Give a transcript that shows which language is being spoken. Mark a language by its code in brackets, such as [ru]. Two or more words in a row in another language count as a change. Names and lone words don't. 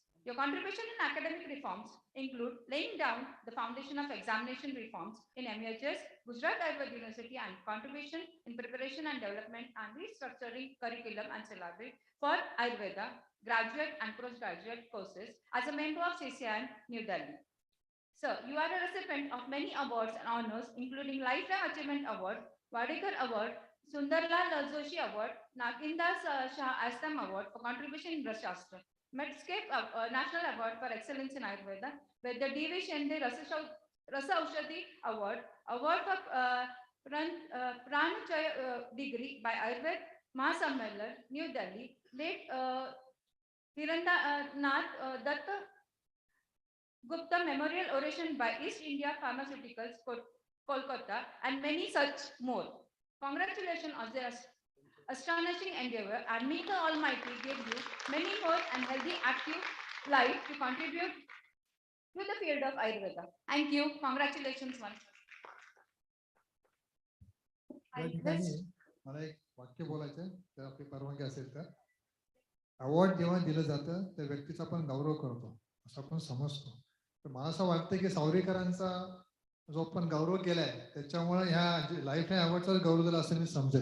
[en] Your contribution in academic reforms include laying down the foundation of examination reforms in MHS, Gujarat Ayurveda University, and contribution in preparation and development and restructuring curriculum and syllabi for Ayurveda, graduate and postgraduate courses as a member of CCIM, New Delhi. Sir, you are a recipient of many awards and honors, including Lifetime Achievement Award, Wadekar Award, Sundarlal Joshi Award, Nagindas Shah Astam Award for contribution in Shastra, Medscape National Award for Excellence in Ayurveda, with the D.V. Shende Rasa Aushadhi Award, Award for Pranachaya degree by Ayurveda Mahasammelan, New Delhi, late Hirandanath Datta Gupta Memorial Oration by East India Pharmaceuticals, Kolkata, and many such more. Congratulations on this astonishing endeavor, and may the Almighty give you many more and healthy, active life to contribute to the field of Ayurveda. Thank you. Congratulations once. [mr] या ठिकाणी मला एक वाक्य बोलायचं आहे, तर आपली परवानगी असेल तर. अवॉर्ड जेव्हा दिलं जातं त्या व्यक्तीचा आपण गौरव करतो, असं आपण समजतो. तर मला असं वाटतं की सावरेकरांचा जो आपण गौरव केलाय त्याच्यामुळे ह्या [en] life time [mr] अवॉर्डचा गौरव झाला असं मी समजेल.